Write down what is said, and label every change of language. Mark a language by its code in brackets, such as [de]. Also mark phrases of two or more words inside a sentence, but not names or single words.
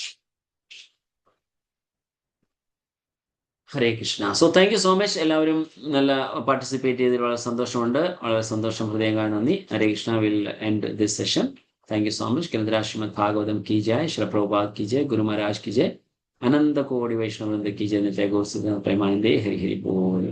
[en] ഹരേ കൃഷ്ണ. So thank you so much. [ml] എല്ലാവരും നല്ല പാർട്ടിസിപ്പേറ്റ് ചെയ്തതിൽ വളരെ സന്തോഷമുണ്ട്. വളരെ സന്തോഷം, ഹൃദയംഗായ നന്ദി. ഹരേ കൃഷ്ണ. [en] Will end this session. Thank you so much. [hi] ग्रंथराज श्रीमद् भागवतम् की जय. श्री प्रभुपाद की जय. गुरु महाराज की जय. अनंत कोटि वैष्णव वृंद की जय। [bn] নিত্য গৌর প্রেমানন্দে। হরি হরি বোল.